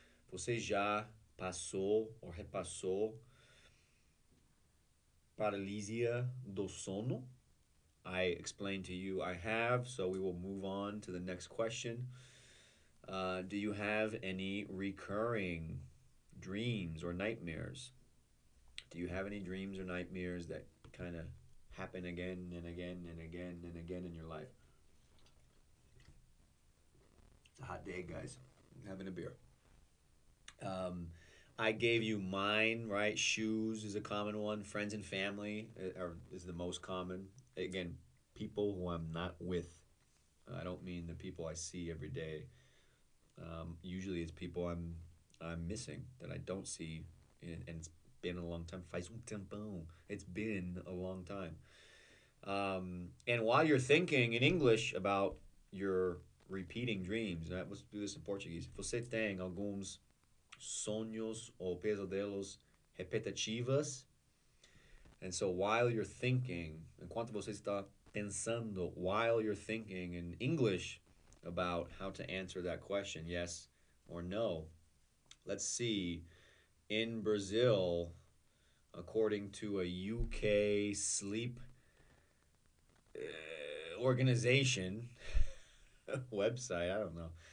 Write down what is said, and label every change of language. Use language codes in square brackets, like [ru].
[pt] Você já passou ou repassou paralisia do sono? [en] I explained to you I have, so we will move on to the next question. Do you have any recurring dreams or nightmares? Do you have any dreams or nightmares that kind of happen again and again and again and again in your life? It's a hot day, guys. I'm having a beer. Um, I gave you mine, right? Shoes is a common one. Friends and family is the most common. Again, people who I'm not with. I don't mean the people I see every day. Usually, it's people I'm missing that I don't see, and it's been a long time. [pt] Faz tempão. [en] It's been a long time. And while you're thinking in English about your repeating dreams, let's do this in Portuguese. [pt] Você tem alguns sonhos ou pesadelos repetitivos? [en] And so while you're thinking, [pt] enquanto você está pensando, [en] while you're thinking in English about how to answer that question, yes or no, let's see. In Brazil, according to a UK sleep organization website, I don't know.